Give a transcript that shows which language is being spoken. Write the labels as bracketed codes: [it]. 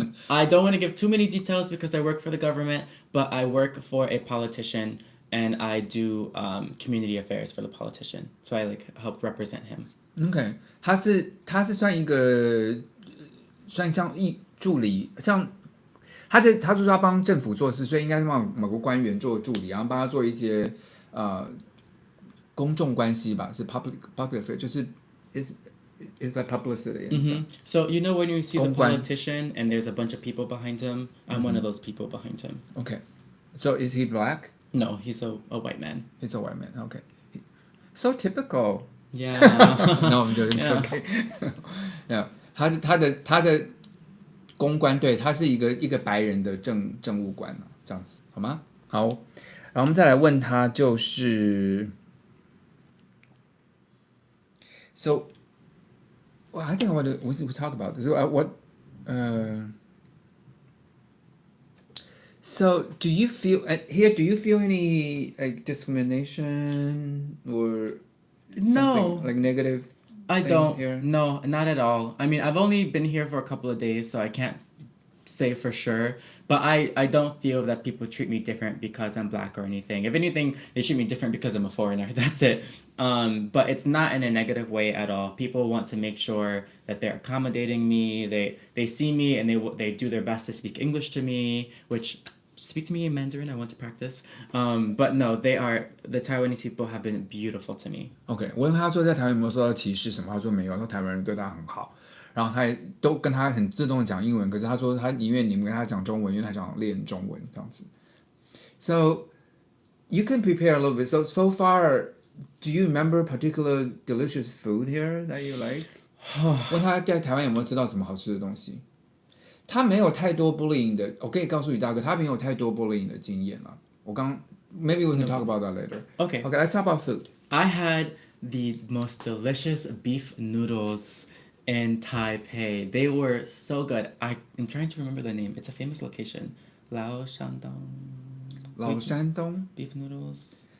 [en] I don't want to give too many details because I work for the government, but I work for a politician and I do community affairs for the politician. So I help represent him. [zh] OK， 他是算一个算像助理，像他就是他帮政府做事，所以应该是帮某个官员做助理，然后帮他做一些公众关系吧，是 public affair， 就是 [en] is like publicity. So you know when you see the politician and there's a bunch of people behind him, I'm one of those people behind him. OK, so is he black? No, he's a white man. He's a white man. OK, so typical. Yeah. No, I'm joking. It's OK. Yeah, [zh] 他的公关，对，他是一个白人的政务官，这样子好吗？好，然后我们再来问他，就是。 [en] So, well, I think we talk about this. So do you feel here? Do you feel any discrimination or no, like negative? I don't. Here? No, not at all. I mean, I've only been here for a couple of days, so I can't say for sure. But I don't feel that people treat me different because I'm black or anything. If anything, they treat me different because I'm a foreigner. That's it. But it's not in a negative way at all. People want to make sure that they're accommodating me. They see me and they do their best to speak English to me, which speak to me in Mandarin. I want to practice. But no, the Taiwanese people have been beautiful to me. [zh] OK， 我问他说在台湾有没有受到歧视什么，他说没有，说台湾人对他很好。然后他也都跟他很自动的讲英文，可是他说他宁愿你们跟他讲中文，因为他想练中文这样子。 [en] So you can prepare a little bit. So far, do you remember particular delicious food here that you like? [zh] 问他在台湾有没有吃到什么好吃的东西？他没有太多 bullying 的，我可以告诉你大哥，他没有太多 bullying 的经验了。我刚 [en] maybe we can talk about that later. Okay. Okay, let's talk about food. I had the most delicious beef noodles in Taipei. They were so good. I'm trying to remember the name. It's a famous location. Lao Shandong. Beef noodles.